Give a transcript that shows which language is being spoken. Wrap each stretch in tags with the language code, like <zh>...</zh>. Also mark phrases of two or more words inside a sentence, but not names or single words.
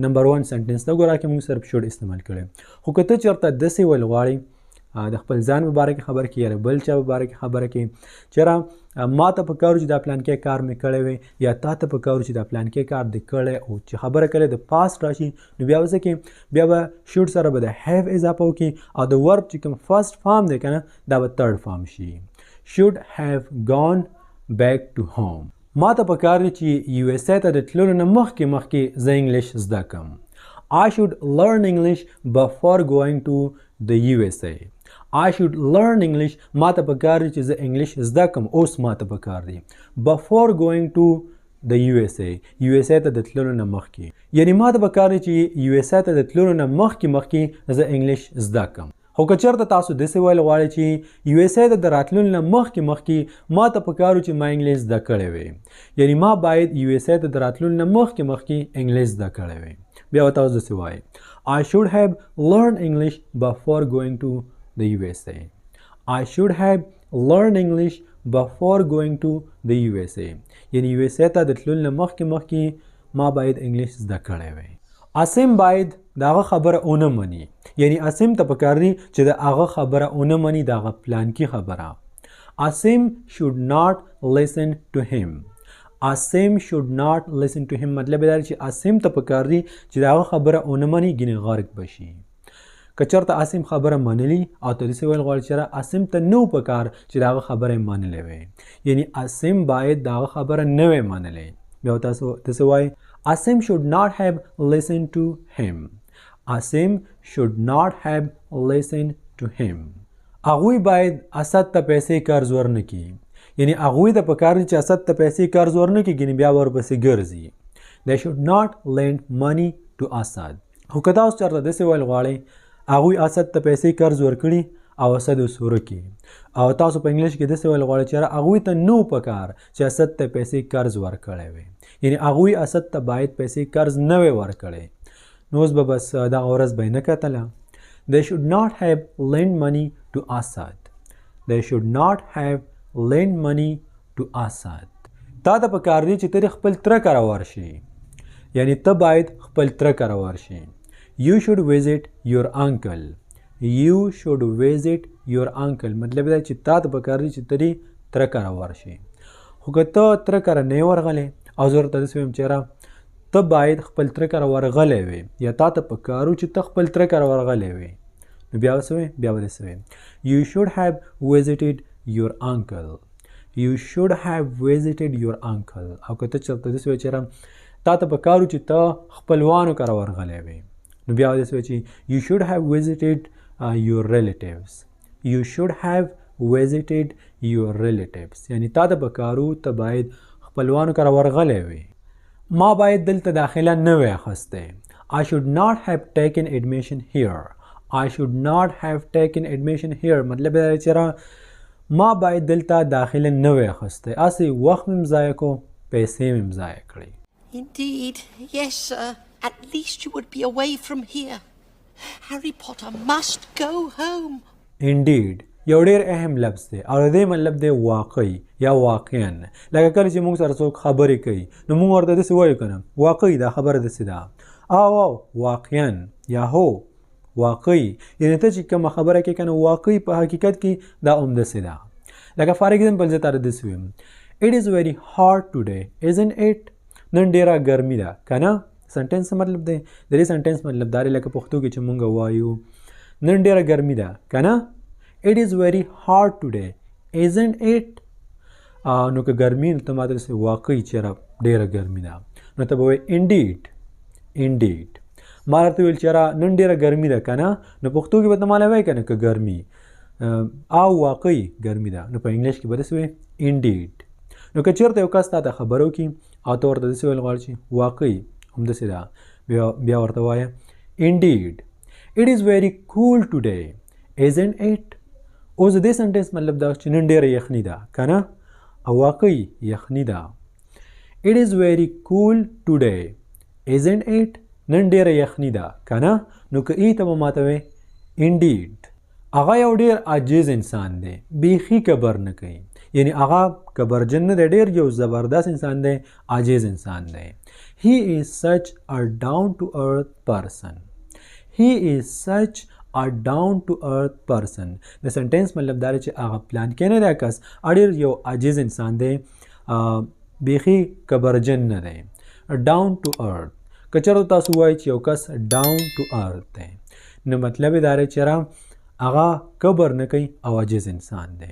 <ps>نمبر 1 سنټنس ته ګوره کې موږ صرف شوډ استعمال کړی. خو که ته چېرته داسې ویل غواړې د خپل ځان په باره کې خبره کړي یا بل چا په باره کې خبره کړي چې یاره ما ته پکار و چې دا پلان کې کار مې کړی وی یا تا ته پکار و چې دا پلان کې کار دې کړی او چې خبره کړې د پاست راشي، نو بیا به څه کوي؟ بیا به شوډ سره به د هیو اضافه وکړي او د ورب چې کوم</ps> <en>first form</en> <ps>دی که نه دا به</ps> <en>third form</en> <ps>شي.</ps> <en>should have gone back to home.</en> <ps>ما ته پکار دی چې یو اس اے ته د تللو نه مخکې زه انګلیش زده کړم.</ps> <en>I should learn English before going to the USA. I should learn English.</en> <ps>ما ته پکار دی چې زه انګلیش زده کړم، اوس ما ته پکار دی</ps> <en>before going to the USA.</en> <ps>USA ته د تللو نه مخکې، یعنی ما ته پکار دی چې USA ته د تللو نه مخکې زه انګلیش زده کړم. خو که چېرته تاسو داسې ویل غواړئ چې یو ایس ای ته د راتلو نه مخکې ما ته پکار و چې ما انګلیش زده کړی وی یعنی ما باید یو ایس ای ته د راتلو نه مخکې انګلیش زده کړی وی بیا به تاسو داسې وایئ</ps> <en>I should have learned English before going to the USA. I should have learned English before going to the USA.</en> <ps>یعنی یو ایس ای ته د تلو نه مخکې ما باید انګلیش زده کړی وی. اسیم باید د هغه خبره ونه مني یعنی اسیم ته پکار دی چې د هغه خبره ونه مني د هغه پلانکي خبره. اسیم</ps> <en>should not listen to him.</en> <ps>اسیم</ps> <en>should not listen to him</en> <ps>مطلب دا چې اسیم ته پکار دی چې د هغه خبره ونه مني ګینې غرق بشي. که چېرته اسیم خبره منلي او ته داسې ویل غواړي چې اسیم ته نه و پکار چې د هغه خبره یې منلې وی یعنی اسیم باید د هغه خبره نه وی منلې. بیا تاسو داسې وایئ</ps> <en>Asim should not have listened to him. Asim should not have listened to him.</en> <ps>اغوی باید اسد ته پیسې قرض ورنکي یعنی اغوی ته پکار دی چې اسد ته پیسې قرض ورنکي ګینې بیا ورپسې ګرځي.</ps> <en>They should not lend money to Asad.</en> <ps>خو که تاسو چېرته داسې ویل غواړئ اغوی اسد ته پیسې قرض ورکړي او اسد اوس ورکي او تاسو په انګلیش کې داسې ویل غواړئ چې اغوی ته نو پکار چې اسد ته پیسې قرض ورکړی وي یعنی اغوی اسد ته باید پیسې قرض نه وی ورکړی. نو اوس به بس دغه ورځ به یې نه کتله.</ps> <en>They should not have lent money to Asad. They should not have lent money to Asad.</en> <ps>تا ته پکار دی چې ته خپل تره کره ورشي یعنی ته باید خپل تره کره ورشي.</ps> <en>You should visit your uncle. You should visit your uncle</en> <ps>مطلب دا چې تا ته پکار دی چې ته تره کره ورشي. خو که ته تره کره نه ورغلی او زه ورته داسې ویم چې ته باید خپل تره کره ورغلی وي یا تا ته پکار و چې ته خپل تره کره ورغلی وي نو بیا به څه وایې بیا به داسې وایې</ps> <en>You should have visited your uncle. You should have visited your uncle.</en> <ps>او که ته چېرته داسې وایې چې تا ته پکار و چې ته خپلوانو کره ورغلی وي نو بیا به داسې وایې چې</ps> <en>You should have visited your relatives. You should have visited your relatives.</en> <ps>یعنی تا ته پکار و ته باید خپلوانو کره ورغلی وي. ما باید دلته داخله نه وی اخیستی.</ps> <en>I should not have taken admission here. I should not have taken admission here</en> <ps>مطلب دا چې ما باید دلته داخله نه وی اخیستی. اسې وخت مې ضایع کو پیسې مې ضایع کړې.</ps> <en>Indeed, yes, sir. At least you would be away from here. Harry Potter must go home. Indeed.</en> <ps>یو ډېر اهم لفظ دی او د دې مطلب دی واقعي یا واقعا. لکه کله چې موږ سره څوک خبرې کوي نو موږ ورته داسې وایو که نه واقعي دا خبره داسې ده او واقعا یا هو واقعي یعنې ته چې کومه خبره کوې که نه واقعي په حقیقت کې دا همداسې ده. لکه</ps> <en>for example</en> <ps>زه تاته داسې ویم</ps> <en>It is very hot today, isn't it?</en> <ps>نن ډېره ګرمي ده که نه. سنټینس څه مطلب دی د دې سنټینس مطلب دا دی لکه پښتو کې چې موږ وایو نن ډېره ګرمي ده که نه.</ps> <en>It is very hot today, isn't it?</en> <ps>نو که ګرمي نو ته ما ته داسې واقعي چېرې ډېره ګرمي ده نو ته به وایې indeed.</ps> <en>Indeed.</en> <ps>ما درته ویل چېرې نن ډېره ګرمي ده که نه نو پښتو کې به ته ماله وایې که نه که ګرمي او واقعي ګرمي ده نو په انګلیش کې به داسې وایې indeed. نو که چېرته یو کس تا ته خبره وکړي او ته ورته داسې ویل غواړې چې واقعي همداسې ده بیا ورته وایه indeed.</ps> <en>It is very cool today, isn't it?</en> <ps>اوس د دې سنټینس مطلب دا چې نن ډېره یخني ده که نه او واقعي یخني ده.</ps> <en>It is very cool today, isn't it?</en> <ps>نن ډېره یخني ده که نه نو که ای ته به ماته وایې indeed. هغه یو ډېر عاجز انسان دی بیخي کبر نه کوي یعنی هغه کبرجن نه دی ډېر یو زبردست انسان دی عاجز انسان دی.</ps> <en>He is such a down to earth person. He is such a down to earth person.</en> <ps>د سنټینس مطلب دا دی چې هغه پلان کې نه دی کس ډېر یو عاجز انسان دی بیخي کبرجن نه دی.</ps> <en>down to earth</en> <ps>که چېرته تاسو وایئ چې یو کس</ps> <en>down to earth</en> <ps>دی نو مطلب یې دا دی چې هغه کبر نه کوي او عاجز انسان دی.</ps>